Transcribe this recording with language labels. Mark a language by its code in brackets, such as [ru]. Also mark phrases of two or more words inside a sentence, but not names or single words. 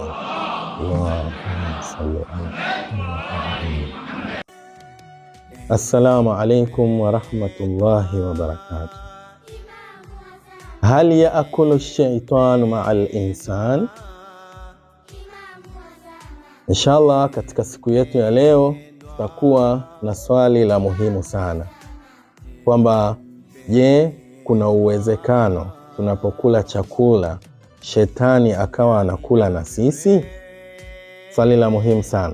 [ar] اللهم صل على محمد. السلام عليكم ورحمة الله وبركاته. هل يأكل الشيطان مع الإنسان؟ [sw] Inshallah, katika siku yetu ya leo tutakuwa na swali la muhimu sana, kwamba je, kuna uwezekano tunapokula chakula shetani akawa anakula na sisi? Swali la muhimu sana.